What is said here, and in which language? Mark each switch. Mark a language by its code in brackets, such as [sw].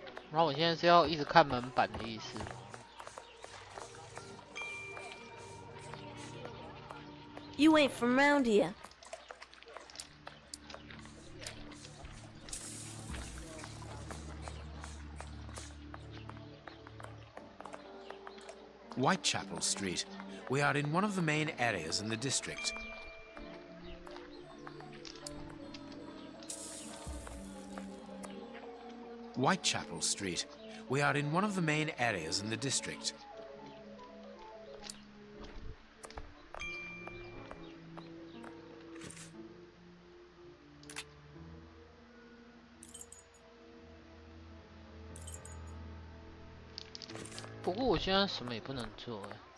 [zh] 然后我现在是要一直看门板的意思。 [en] You ain't from round here. Whitechapel Street. We are in one of the main areas in the district. Whitechapel Street. We are in one of the main areas in the district. [zh] "不过我现在什么也不能做哎。